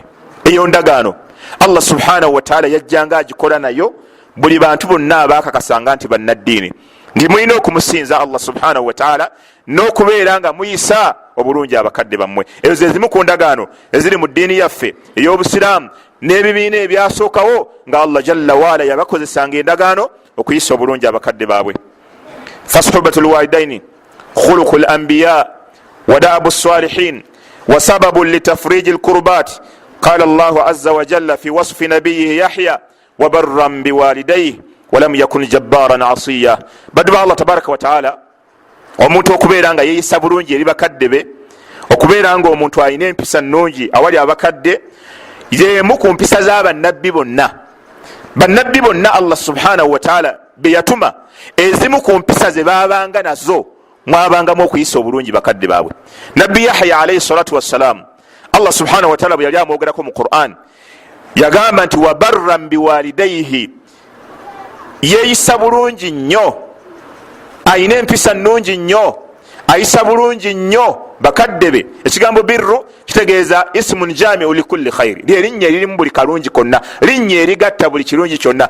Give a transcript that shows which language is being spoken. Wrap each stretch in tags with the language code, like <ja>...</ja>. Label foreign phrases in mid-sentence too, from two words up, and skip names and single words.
<lg>eyo ndagaano Allah</lg> <ar>سبحانه وتعالى</ar> <lg>yajjanga agikola nayo buli bantu bonna abakakasanga nti bannaddiini, nti mulina okumusinza Allah</lg> <ar>سبحانه وتعالى</ar> <lg>n'okubeera nga muyisa obulungi abakadde bammwe. ezo ze zimu ku ndagaano eziri mu ddiini yaffe ey'obusiraamu n'ebibiina ebyasookawo nga Allah</lg> <ar>جل وعلا</ar> <lg>yabakozesanga endagaano okuyisa obulungi abakadde baabwe.</lg> <ar>فصحبة الوالدين خلق الأنبياء ودأب الصالحين وسبب لتفريج الكربات. قال الله عز وجل في وصف نبيه يحيى وبرا بوالديه ولم يكن جبارا عصيا.</ar> <lg>baddu ba Allah</lg> <ar>تبارك وتعالى,</ar> <lg>omuntu okubeera nga yeeyisa bulungi eri bakadde be, okubeera nga omuntu alina empisa nnungi awali abakadde, yemu ku mpisa z'abannabbi bonna. bannabbi bonna Allah</lg> <ar>سبحانه وتعالى</ar> <lg>be yatuma, ezimu ku mpisa ze baabanga nazo mwabangamu okuyisa obulungi bakadde baabwe. nabbi Yahya</lg> <ar>عليه الصلاة والسلام,</ar> <lg>Allah</lg> <ar>سبحانه وتعالى</ar> <lg>bwe yali amwogerako mu Quran yagamba nti</lg> <ar>وبرا بوالديه,</ar> <lg>yeeyisa bulungi nnyo, ayina empisa nnungi nnyo, ayisa bulungi nnyo bakadde be. ekigambo birru kitegeeza</lg> <ar>اسم جامع لكل خير,</ar> <lg>lyerinnya eririmu buli kalungi konna, linnya erigatta buli kirungi kyonna.</lg>